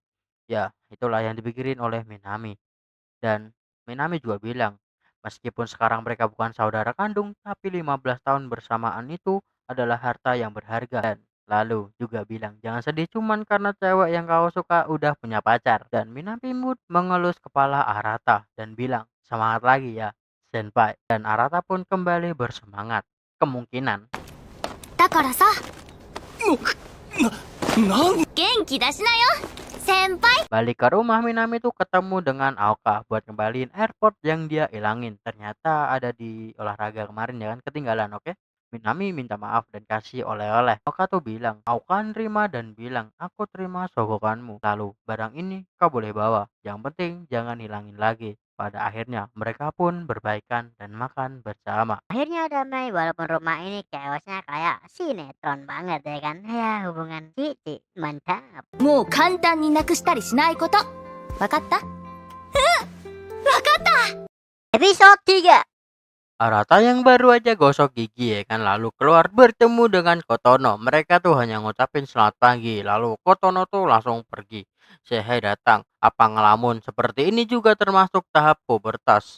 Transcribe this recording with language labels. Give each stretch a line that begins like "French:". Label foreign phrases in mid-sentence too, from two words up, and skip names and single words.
Indonesian: Ya, itulah yang dipikirin oleh Minami. Dan Minami juga bilang, meskipun sekarang mereka bukan saudara kandung, tapi 15 tahun bersamaan itu adalah harta yang berharga. Dan lalu juga bilang, jangan sedih cuman karena cewek yang kau suka udah punya pacar. Dan Minami Mood mengelus kepala Arata dan bilang, semangat lagi ya, senpai. Dan Arata pun kembali bersemangat. Kemungkinan
Japanese: だからさ、元気出しなよ先輩。
Indonesian: balik ke rumah, Minami tuh ketemu dengan Aoka buat ngembaliin airport yang dia ilangin. Ternyata ada di olahraga kemarin ya kan, ketinggalan, oke. Minami minta maaf dan kasih oleh-oleh. Aoka tuh bilang, Aoka nerima dan bilang, aku terima sogokanmu. Lalu, barang ini kau boleh bawa. Yang penting jangan hilangin lagi. Pada akhirnya, mereka pun berbaikan dan makan bersama. Akhirnya damai walaupun rumah ini chaosnya kayak sinetron banget ya kan. Ya hubungan Cici mantap.
Japanese: もう簡単になくしたりしないこと。わかった？
Indonesian: Episode 3. Arata yang baru aja gosok gigi ya kan, lalu keluar bertemu dengan Kotono. Mereka tuh hanya ngucapin selamat pagi, lalu Kotono tuh langsung pergi. Sehei datang, apa ngelamun seperti ini juga termasuk tahap pubertas.